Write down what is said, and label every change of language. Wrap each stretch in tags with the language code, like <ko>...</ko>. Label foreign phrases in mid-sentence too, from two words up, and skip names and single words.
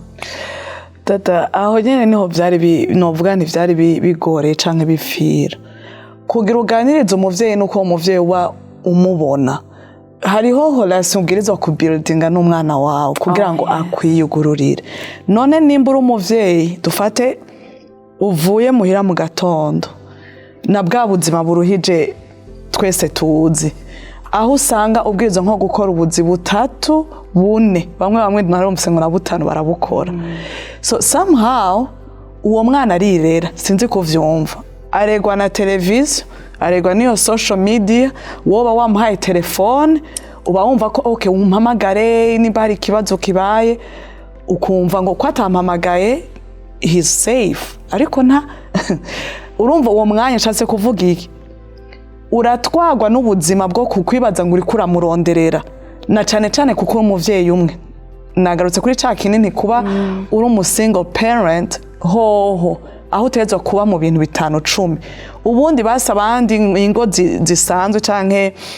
<rn>dada aho nyene niho vyari novuga ntivyari bigoreye canke bifira kugira uganirize umuvyeyi nuko umuvyeyi wa umubona hariho relation ubwirizwa kubuildinga n'umwana wawe kugira ngo akwiyugururire none nimba uri umuvyeyi dufate uvuye muhira mu gatondo na bwa buzima buruhije twese tuzi aho usanga ubwirizwa nko gukora ubuzi butatu bune bamwe narumvise ngo na butanu barabukora</rn> <en>so somehow</en> <rn>uwo mwana arirera sinzi kuvyumva aregwa na televiziyo aregwa niyo</rn> <en>social media</en> <rn>woba wamuhaye telefone uba wumva ko okay umpamagare nimba hari ikibazo kibaye ukumva ngo kwatampamagaye</rn> <en>he's safe</en> <rn>ariko nta urumva uwo mwanya nshatse kuvuga iki uratwagwa n'ubuzima bwo kukwibaza ngo uri kuramuronderera na cyane kuko umuvyeyi umwe nagarutse kuri ca kinini kuba uri</rn> <en>umusingle parent</en> <rn>hoho aho utegerezwa kuba mu bintu 5-10 ubundi basa abandi ingo zisanzwe canke</rn>